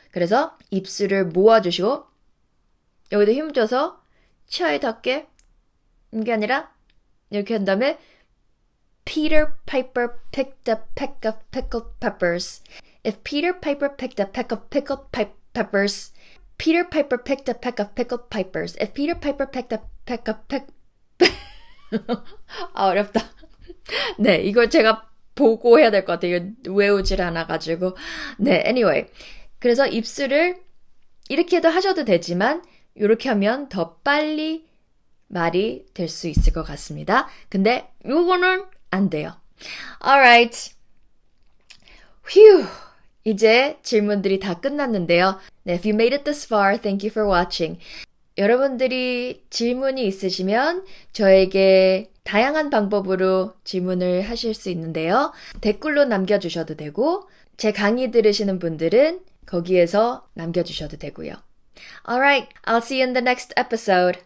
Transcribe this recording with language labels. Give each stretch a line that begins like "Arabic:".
Korean: 그래서 입술을 모아주시고 여기도 힘 줘서 치아에 닿게 이게 아니라 이렇게 한 다음에
English: Peter Piper picked a peck of pickled peppers. If Peter Piper picked a peck of pickled peppers, Peter Piper picked a peck of pickled peppers. If Peter Piper picked a peck of
Korean: 어렵다. 네, 이걸 제가 보고 해야 될 것 같아요. 외우질 않아가지고. 네,
English: anyway.
Korean: 그래서 입술을 이렇게도 하셔도 되지만 이렇게 하면 더 빨리 말이 될 수 있을 것 같습니다. 근데 요거는 안 돼요.
English: Alright.
Korean: 휴. 이제 질문들이 다 끝났는데요.
English: 네, if you made it this far, thank you for watching.
Korean: 여러분들이 질문이 있으시면 저에게 다양한 방법으로 질문을 하실 수 있는데요. 댓글로 남겨주셔도 되고 제 강의 들으시는 분들은 거기에서 남겨주셔도 되고요.
English: Alright, I'll see you in the next episode.